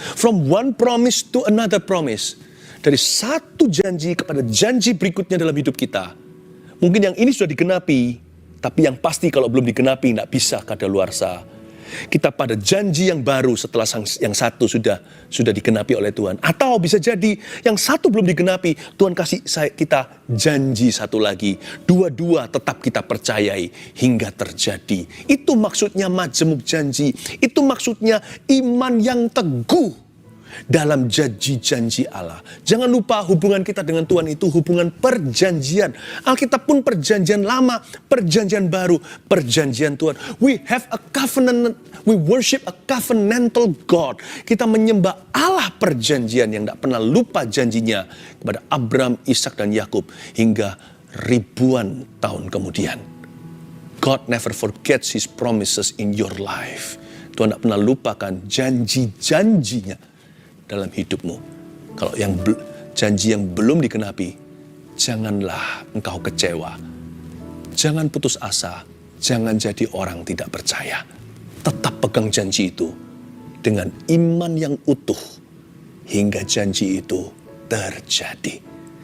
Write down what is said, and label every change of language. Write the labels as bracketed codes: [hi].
[en] From one promise to another promise. [id] Dari satu janji kepada janji berikutnya dalam hidup kita. Mungkin yang ini sudah digenapi, tapi yang pasti kalau belum digenapi, tidak bisa kadaluarsa. Kita pada janji yang baru setelah yang satu sudah digenapi oleh Tuhan. Atau bisa jadi yang satu belum digenapi, Tuhan kasih kita janji satu lagi. Dua-dua tetap kita percayai hingga terjadi. Itu maksudnya majemuk janji. Itu maksudnya iman yang teguh dalam janji-janji Allah. Jangan lupa hubungan kita dengan Tuhan itu hubungan perjanjian. Alkitab pun perjanjian lama, perjanjian baru, perjanjian Tuhan. [en] We have a covenant, we worship a covenantal God. [id] Kita menyembah Allah perjanjian yang tidak pernah lupa janjinya kepada Abraham, Ishak dan Yakub hingga ribuan tahun kemudian. [en] God never forgets His promises in your life. [id] Tuhan tidak pernah lupakan janji-janjinya dalam hidupmu. Kalau janji yang belum digenapi, janganlah engkau kecewa. Jangan putus asa, jangan jadi orang tidak percaya. Tetap pegang janji itu dengan iman yang utuh hingga janji itu terjadi.